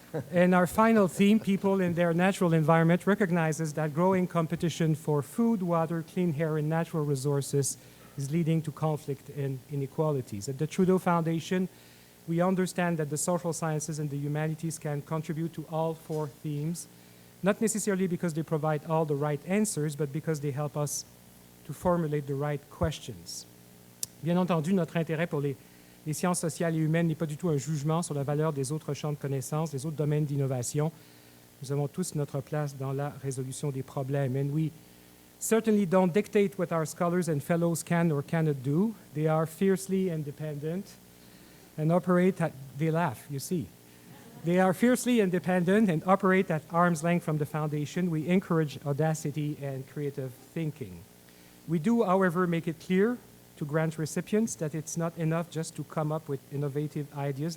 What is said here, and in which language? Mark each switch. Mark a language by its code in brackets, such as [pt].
[en] And our final theme, People in Their Natural Environment, recognizes that growing competition for food, water, clean air, and natural resources is leading to conflict and inequalities. At the Trudeau Foundation, we understand that the social sciences and the humanities can contribute to all four themes, not necessarily because they provide all the right answers, but because they help us to formulate the right questions. [fr] Bien entendu, notre intérêt pour les sciences sociales et humaines n'est pas du tout un jugement sur la valeur des autres champs de connaissances, des autres domaines d'innovation. Nous avons tous notre place dans la résolution des problèmes. [en] And we certainly don't dictate what our scholars and fellows can or cannot do. They are fiercely independent and operate at, they laugh, you see. They are fiercely independent and operate at arm's length from the foundation. We encourage audacity and creative thinking. We do, however, make it clear to grant recipients that it's not enough just to come up with innovative ideas.